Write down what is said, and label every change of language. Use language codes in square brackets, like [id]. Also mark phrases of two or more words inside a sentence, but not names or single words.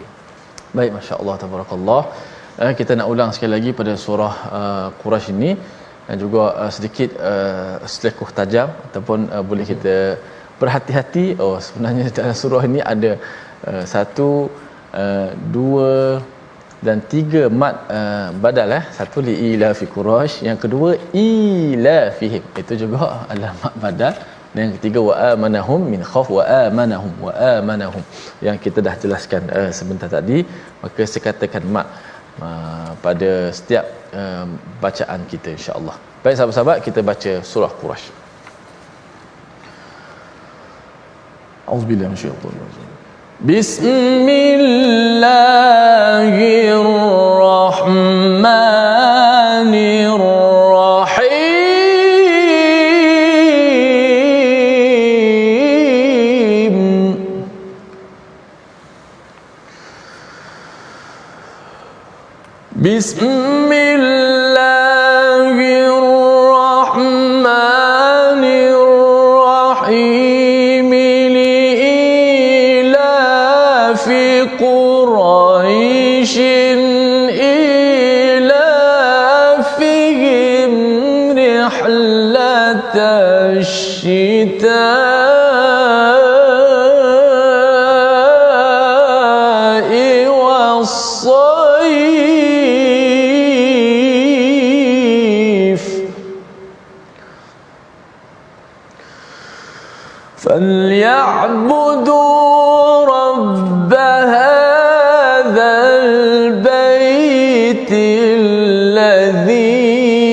[ms] Baik, [ar] ما شاء الله تبارك الله. [ms] Kita nak ulang sekali lagi pada surah Quraisy ini, dan juga sedikit selekoh tajam ataupun boleh kita berhati-hati. Sebenarnya dalam surah ini ada 1, 2 dan 3 mad badal. Satu [ar] لإيلاف قريش, [ms] yang kedua [ar] إيلافهم, [ms] itu juga adalah mad badal, dan yang ketiga [ar] وآمنهم من خوف, وآمنهم [ms] yang kita dah jelaskan sebentar tadi. Maka saya katakan mak pada setiap bacaan kita, [ar] إن شاء الله. [ms] Baik sahabat-sahabat, kita baca surah Quraisy. [ar] أعوذ بالله من الشيطان الرجيم. بسم الله الرحمن الرحيم. بسم الله الرحمن الرحيم. لإيلاف قريش إيلافهم رحلة الشتاء والصيف فليعبدوا رب هذا البيت الذي